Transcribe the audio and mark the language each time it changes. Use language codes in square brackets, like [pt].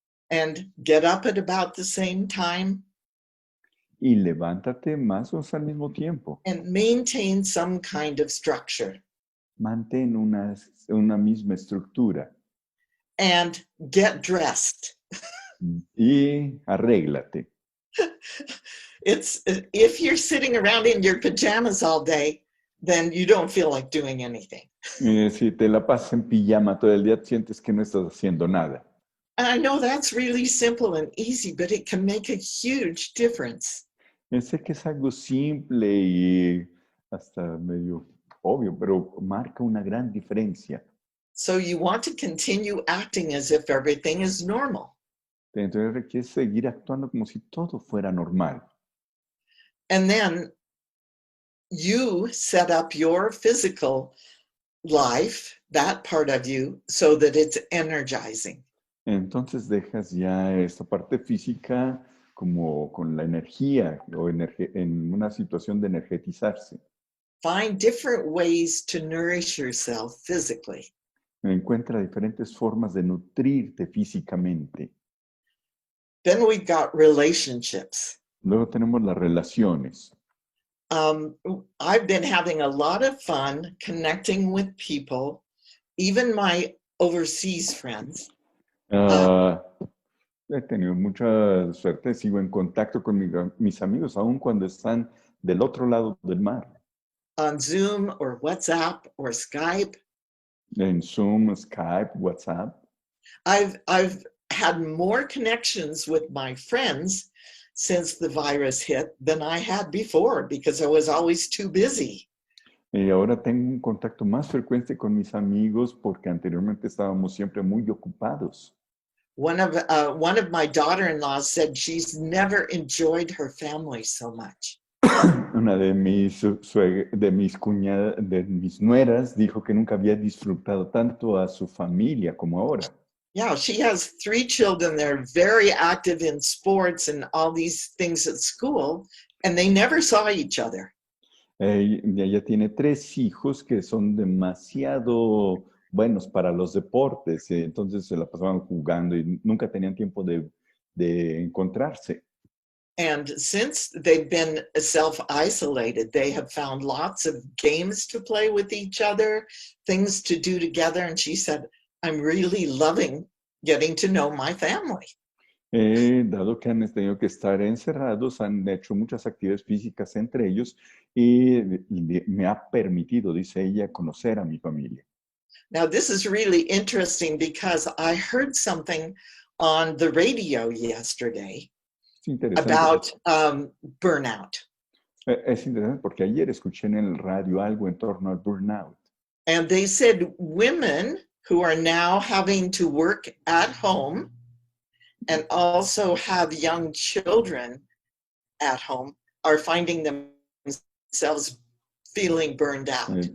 [en] and get up at about the same time [es] y levántate más o menos al mismo tiempo. [en] and maintain some kind of structure [es] Mantén una misma estructura [en] and get dressed. [es] y arréglate. [en] It's if you're sitting around in your pajamas all day, then you don't feel like doing anything. [es] Si te la pasas en pijama todo el día, sientes que no estás haciendo nada. [en] And I know that's really simple and easy, but it can make a huge difference. [es] Sé que es algo simple y hasta medio obvio, pero marca una gran diferencia. [en] So you want to continue acting as if everything is normal. [es] Entonces requiere seguir actuando como si todo fuera normal. [en] And then you set up your physical life, that part of you, so that it's energizing. [es] Entonces dejas ya esta parte física como con la energía o en una situación de energetizarse. [en] Find different ways to nourish yourself physically. [es] Encuentra diferentes formas de nutrirte físicamente. [en] Then we've got relationships. [es] Luego tenemos las relaciones. [en] I've been having a lot of fun connecting with people, even my overseas friends. [es] He tenido mucha suerte, sigo en contacto con mis amigos, aun cuando están del otro lado del mar. [en] On Zoom or WhatsApp or Skype. [es] En Zoom, Skype, WhatsApp. [en] I've had more connections with my friends since the virus hit than I had before because I was always too busy. [es] Y ahora tengo un contacto más frecuente con mis amigos porque anteriormente estábamos siempre muy ocupados. [en] One of my daughter-in-laws said she's never enjoyed her family so much. [es] Una de mis nueras dijo que nunca había disfrutado tanto a su familia como ahora. [en] Yeah, she has 3 children. They're very active in sports and all these things at school, and they never saw each other. [es] Y ella tiene 3 hijos que son demasiado buenos para los deportes, entonces se la pasaban jugando y nunca tenían tiempo de encontrarse. [en] And since they've been self-isolated, they have found lots of games to play with each other, things to do together. And she said, I'm really loving getting to know my family. [es] Dado que han tenido que estar encerrados, han hecho muchas actividades físicas entre ellos y me ha permitido, dice ella, conocer a mi familia. [en] Now, this is really interesting because I heard something on the radio yesterday [es] Es interesante, [en] about burnout. [es] es interesante porque ayer escuché en el radio algo en torno al burnout. [en] And they said women who are now having to work at home and also have young children at home are finding themselves feeling burned out.